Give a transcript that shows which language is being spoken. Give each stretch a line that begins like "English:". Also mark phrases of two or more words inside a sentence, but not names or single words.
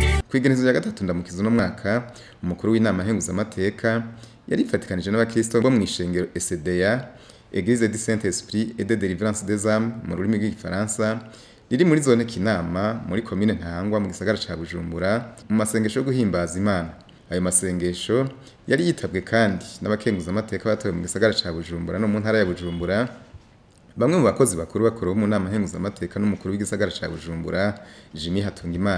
Rundi: Kw'igenekerezo ya gatatu ndamukiza uno mwaka umukuru w'Inama Nkenguzamateka yarifadikanije n'abakristo bo mw'ishengero ESEDA Eglise du Saint Esprit et de délivrances des âmes mu rurimi rw'igifaransa riri muri zone Kinama muri komine Ntahangwa mu gisagara ca Bujumbura mu masengesho yo guhimbaza Imana. Ayo masengesho yari yitabwe kandi n'abakenguzamateka batowe mu gisagara ca Bujumbura no mu ntara ya Bujumbura. Bamwe mu bakozi bakuru bo mu Nama Nkenguzamateka n'umukuru w'igisagara ca Bujumbura Jimmy Hatungimana.